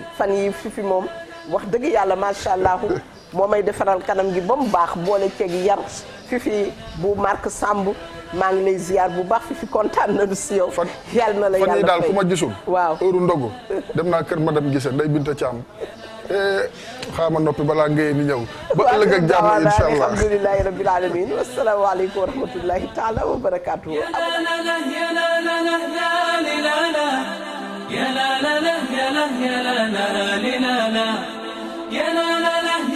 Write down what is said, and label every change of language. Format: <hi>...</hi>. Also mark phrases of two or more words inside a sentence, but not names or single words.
<wo>fan yi Fifi moom wax dëgg yàlla</wo> <ar>ما شاء الله</ar> <wo>moo may defaral kanam gi ba mu baax boole ceeg yar Fifi bu Marc Samb maa ngi lay ziar bu baax Fifi kontaan na du si yow. yàlla na la yàlla fan yii daal ku ma gisul. waaw heure ndogu dem naa kër madame Guissé Ndeye Binta Thiam xaama noppi balaa ngeen ni ñëw. ba ëllëg ak jàmm</wo> <ar>إن شاء الله الحمد لله رب العالمين والسلام عليكم ورحمة الله تعالى وبركاته. يا لا لا لا يا لا يا لا لا لا لا يا لا لا</ar>